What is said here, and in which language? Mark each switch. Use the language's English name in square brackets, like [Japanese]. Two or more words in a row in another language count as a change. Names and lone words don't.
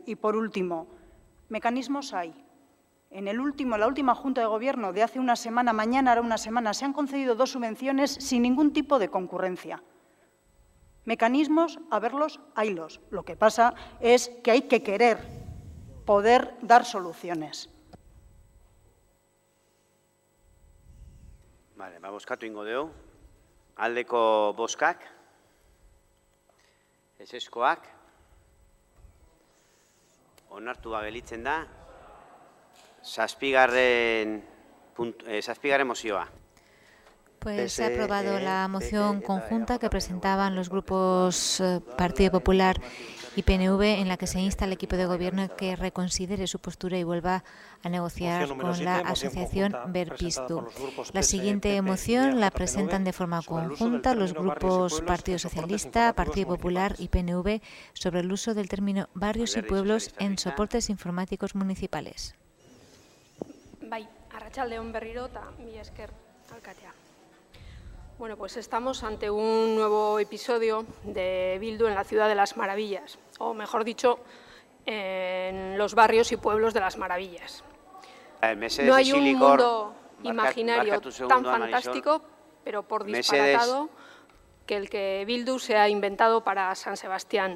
[Spanish] Y por último, mecanismos hay. En la última Junta de Gobierno de hace una semana, mañana hará una semana, se han concedido 2 subvenciones sin ningún tipo de concurrencia. Mecanismos, a verlos, haylos. Lo que pasa es que hay que querer poder dar soluciones. Vale, [Basque] bozkatu ingo dugu. Aldeko bozkak, ezezkoak, onartua gelditzen da, zazpigarren mozioa. [Spanish] Pues se ha aprobado la moción conjunta que presentaban los grupos Partido Popular y PNV, en la que se insta al equipo de gobierno que reconsidere su postura y vuelva a negociar con la asociación Berpiztu. La siguiente moción la presentan de forma conjunta los grupos Partido Socialista, Partido Popular y PNV sobre el uso del término barrios y pueblos en soportes informáticos municipales. [Basque] Bai, arratsaldeon berriro eta mila esker alkatea. [Spanish] Bueno, pues estamos ante un nuevo episodio de Bildu en la Ciudad de las Maravillas, o mejor dicho, en los barrios y pueblos de las Maravillas. No hay un mundo imaginario tan fantástico, pero por disparatado, que el que Bildu se ha inventado para San Sebastián.